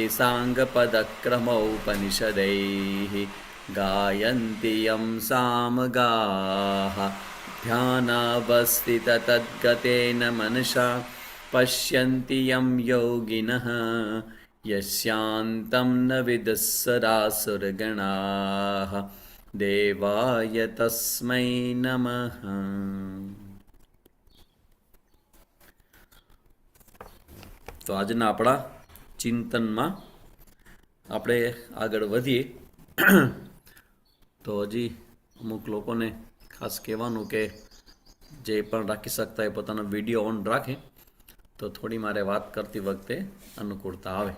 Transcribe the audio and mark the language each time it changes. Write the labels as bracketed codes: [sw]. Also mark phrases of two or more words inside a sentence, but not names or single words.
[sa] साङ्गपदक्रमोपनिषदैः गायन्ति यं सामगाः ध्यानावस्थिततद्गतेन मनसा पश्यन्ति यं योगिनः यस्यान्तं न विदुःसरासुरगणाः देवाय तस्मै नमः. [gu] તો આજના આપણા ચિંતનમાં આપણે આગળ વધીએ. તો હજી અમુક લોકોને ખાસ કહેવાનું કે જે પણ રાખી શકતા એ પોતાનો [en] video on [gu] રાખે તો થોડી મારે વાત કરતી વખતે અનુકૂળતા આવે.